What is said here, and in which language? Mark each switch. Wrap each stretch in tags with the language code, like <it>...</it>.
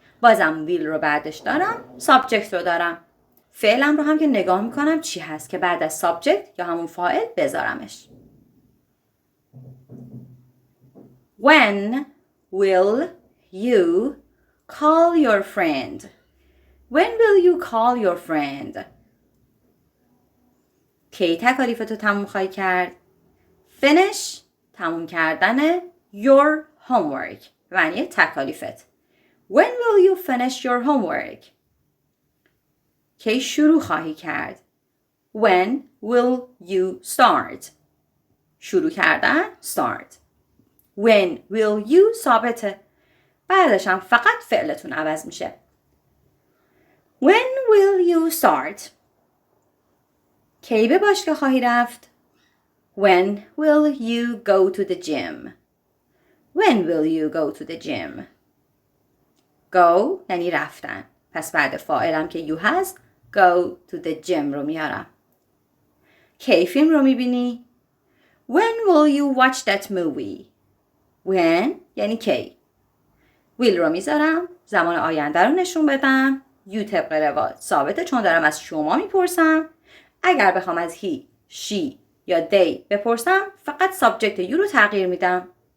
<fa>بازم will رو بعدش دارم، subject رو دارم. فعلم رو هم که نگاه میکنم چی هست که بعد از subject یا همون فاعل بذارمش.</fa> <en>When will you call your friend? When will you call your friend?</en> <fa>کی تکالیفتو تموم خواهی کرد؟ Finish تموم کردن</fa> <en>your homework</en> <fa>معنی تکالیفت.</fa> <en>When will you finish your homework?</en> <fa>کی شروع خواهی کرد؟</fa> <en>When will you start?</en> <fa>شروع کردن start.</fa> <en>When will you ثابته.</en> <fa>بعدش هم فقط فعلتون عوض میشه.</fa> <en>When will you start?</en> <fa>کی به باشگاه خواهی رفت؟</fa> <en>When will you go to the gym? When will you go to the gym?</en> <fa>Go یعنی رفتن. پس بعد فاعلم که you هست</fa> <en>go to the gym</en> <fa>رو میارم. کی فیلم رو میبینی؟</fa> <en>When will you watch that movie?</en> <fa>When یعنی کی. will رو میذارم. زمان آینده رو نشون بدم. you طبق روال ثابته چون دارم از شما میپرسم. اگر بخوام از he، she یا they بپرسم فقط subject you رو تغییر میدم.</fa>